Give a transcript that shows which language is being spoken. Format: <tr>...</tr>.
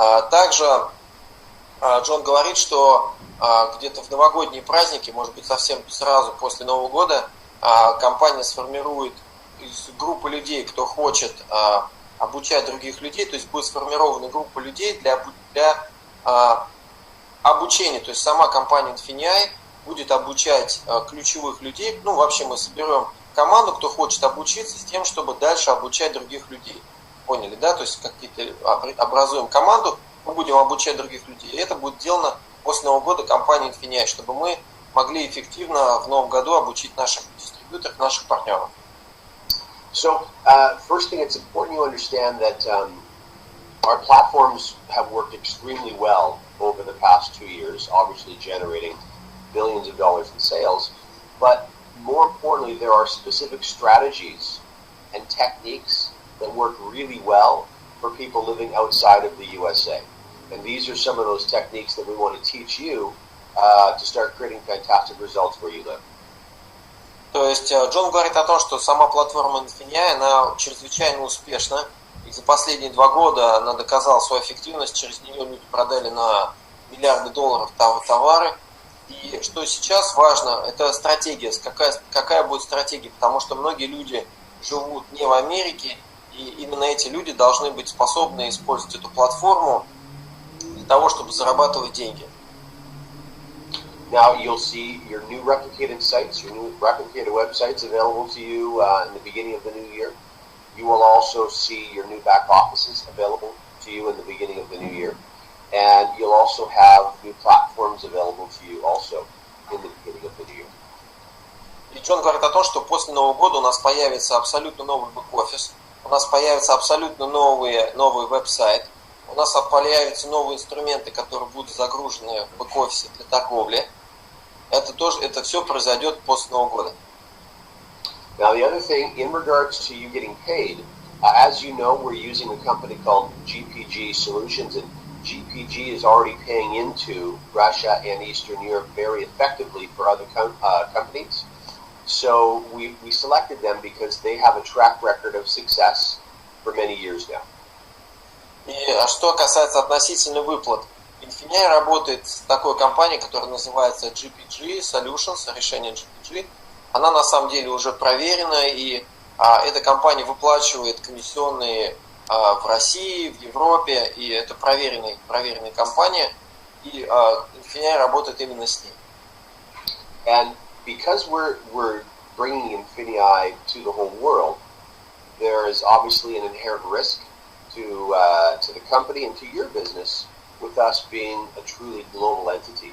<ru>Также Джон говорит, что где-то в новогодние праздники, может быть совсем сразу после Нового года, компания сформирует группу людей, кто хочет обучать других людей, то есть будет сформирована группа людей для обучения, то есть сама компания Infinii будет обучать ключевых людей, ну вообще мы соберем команду, кто хочет обучиться, с тем, чтобы дальше обучать других людей. Поняли, да? То есть какие-то образуем команду, мы будем обучать других людей, и это будет сделано после Нового года компанией Infinii, чтобы мы могли эффективно в Новом году обучить наших дистрибьюторов, наших партнеров.</ru> <en>So, first thing, it's important you understand that our platforms have worked extremely well over the past 2 years, obviously generating billions of dollars in sales, but more importantly, there are specific strategies and techniques that work really well for people living outside of the USA. And these are some of those techniques that we want to teach you to start creating fantastic results where you live.</en> <ru>То есть Джон говорит о том, что сама платформа Infinii, она чрезвычайно успешна. И за последние 2 года она доказала свою эффективность. Через нее люди продали на миллиарды долларов товары. И что сейчас важно, это стратегия. Какая будет стратегия? Потому что многие люди живут не в Америке. И именно эти люди должны быть способны использовать эту платформу для того, чтобы зарабатывать деньги.</ru> <en>Now you'll see your new replicated sites, your new replicated websites available to you in the beginning of the new year. You will also see your new back offices available to you in the beginning of the new year. And you'll also have new platforms available to you also in the beginning of the new year.</en> <ru>И Джон говорит о том, что после Нового года у нас появится абсолютно новый бэк-офис, у нас появится абсолютно новый веб-сайт, у нас появятся новые инструменты, которые будут загружены в бэк-офисе для торговли. Это все произойдет после Нового года.</ru> <en>Now, the other thing, in regards to you getting paid, as you know, we're using a company called GPG Solutions, and GPG is already paying into Russia and Eastern Europe very effectively for other companies. So we selected them because they have a track record of success for many years now.</en> <ru>И что касается относительно выплат, Infinii работает с такой компанией, которая называется GPG Solutions, решение GPG. Она на самом деле уже проверена, и эта компания выплачивает комиссионные в России, в Европе, и это проверенная компания, и Infinii работает именно с ней.</ru> <en>And because we're bringing Infinii to the whole world, there is obviously an inherent risk to the company and to your business with us being a truly global entity.</en>